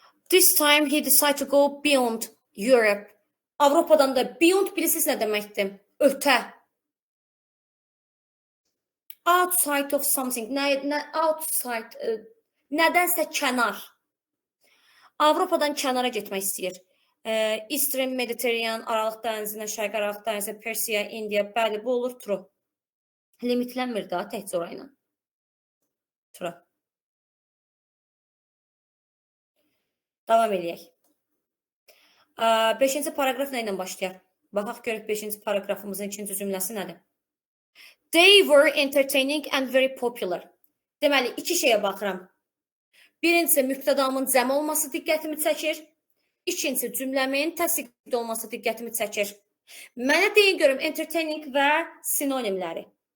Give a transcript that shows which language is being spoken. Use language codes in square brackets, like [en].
[en] This time he decided to go beyond Europe. [az] Avropadan da beyond bilirsiniz nə deməkdir? Ötə. [en] Outside of something. Outside. [az] Nədənsə kənar. Avropadan kənara getmək istəyir. Eastern Mediterranean, Aralıq dənizinə, Şərqi Aralıq dənizinə, Persiya, Indiya, bəli, bu olur true. Limitlənmir daha təkcə orayla. True. Davam eləyək. 5-ci paragraf nə ilə başlayır? Baxaq görək 5-ci paragrafımızın 2-ci cümləsi nədir? [en] They were entertaining and very popular. [az] Deməli, iki şeyə baxıram. Birincisi, mübtədamın cəm olması diqqətimi çəkir. İkincisi, cümləmin təsdiqli olması diqqətimi çəkir. Mənə deyin görüm entertaining və sinonimləri.